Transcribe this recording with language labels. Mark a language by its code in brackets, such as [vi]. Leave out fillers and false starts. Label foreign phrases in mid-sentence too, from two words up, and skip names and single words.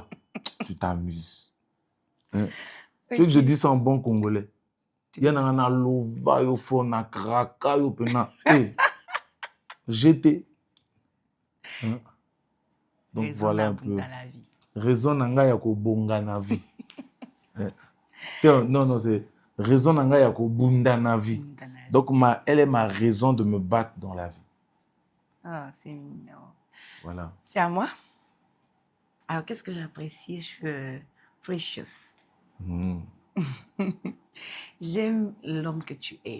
[fr] Tu t'amuses. Hein? Tu veux que je dise ça en bon congolais? Il y en a un lova, il faut un kraka, il faut un... J'étais. Hein? Donc raison voilà un peu. dans la vie. [ln] Raison nanga ya kobonga na vie. [fr] Non, c'est [ln] raison nanga ya kobunda na vie. [fr] Donc elle est ma raison de me battre dans la vie. Ah, c'est mignon. Voilà. C'est à moi. Alors, qu'est-ce que j'apprécie? Je suis precious. J'aime l'homme que tu es.